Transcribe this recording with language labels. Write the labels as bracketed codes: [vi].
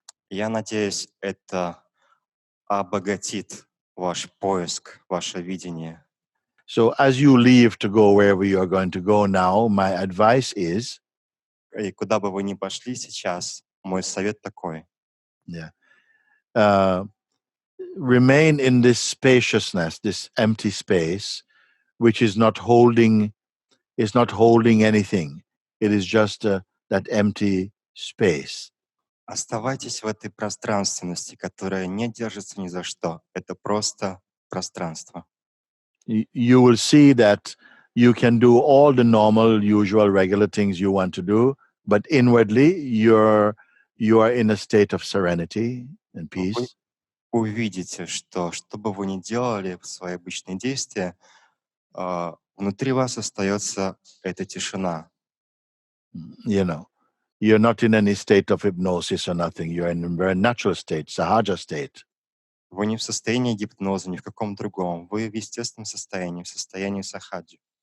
[ru] Я надеюсь, это обогатит ваш поиск, ваше видение. [en] So as you leave to go wherever you are going to go now, my advice is, [ru] И куда бы вы ни пошли сейчас, мой совет такой. [en] Remain in this spaciousness, this empty space, which is not holding anything. It is just that empty space. [ru] Оставайтесь в этой пространственности, которая не держится ни за что. Это просто пространство. [en] You will see that you can do all the normal, usual, regular things you want to do, but inwardly you are in a state of serenity and peace. [ru] увидите, что бы вы ни делали в свои обычные действия, внутри вас остается эта тишина. [en] You know, you're not in any state of hypnosis or nothing. You're in a very natural state, sahaja state. [ru] Вы не в состоянии гипноза, ни в каком другом. Вы в естественном состоянии, в состоянии сахаджи.